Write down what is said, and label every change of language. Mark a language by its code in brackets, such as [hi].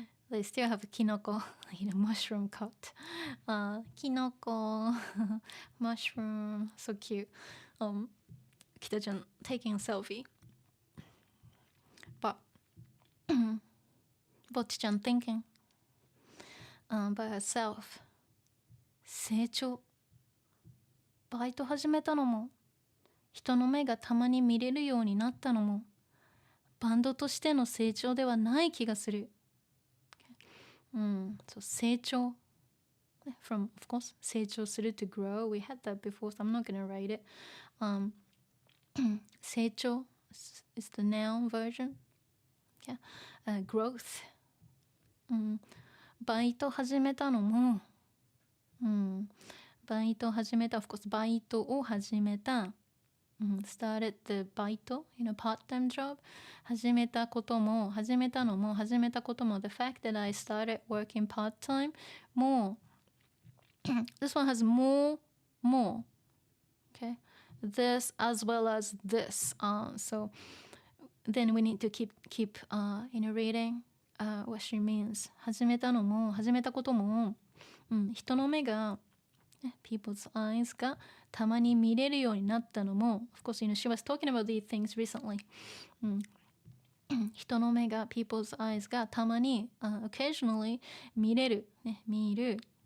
[en] They still have kinoko, mushroom cut. Kinoko, mushroom, so cute. Kita-chan taking a selfie. But Bocchi-chan thinking by herself. [ja] 成長。バイト始めたのも、人の目がたまに見れるようになったのも、バンドとしての成長ではない気がする。 So 成長。 [en] From, of course, 成長する to grow. We had that before, so I'm not going to write it. 成長 is the noun version. Yeah. Growth. [ja] バイト始めたのも、バイト始めた、 [en] of course [ja] バイトを始めた、 [en] started the バイト part-time job [ja] 始めたことも始めたことも [en] the fact that I started working part-time more this one has more okay this as well as this so then we need to keep reading what she means 始めたことも、人の目がpeople's eyes [ja] がたまに見れるようになったのも [en] of course she was talking about these things recently、人の目が people's eyes がたまに、occasionally 見れる、見る、